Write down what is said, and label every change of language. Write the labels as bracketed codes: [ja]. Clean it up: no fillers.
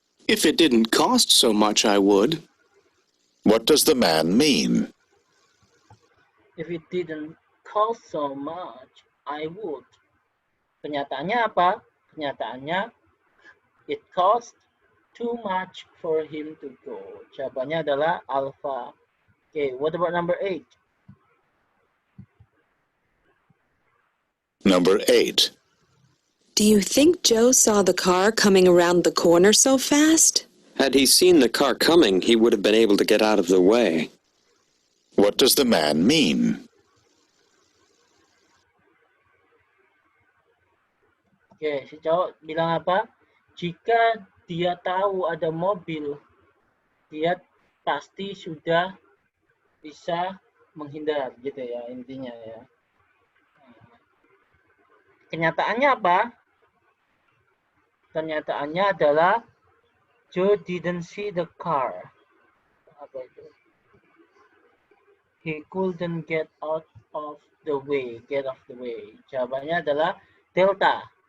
[en] If it didn't cost so much, I would. What does the man mean? If it didn't cost so much, I would. [id] Kenyataannya apa? Kenyataannya, [en] it cost too much for him to go. [id] Jawabannya adalah alpha. [en] Okay, what about number 8? Number 8. Do you think Joe saw the car coming around the corner so fast? Had he seen the car coming, he would have been able to get out of the way. What does the man mean? [id] Oke, si cowok bilang apa? jika dia tahu ada mobil, dia pasti sudah bisa menghindar gitu ya intinya ya. Kenyataannya apa? Kenyataannya adalah Joe [en] didn't see the car. [id] Apa itu? [en] He couldn't get out of the way. Get off the way. [id] Jawabannya adalah Delta.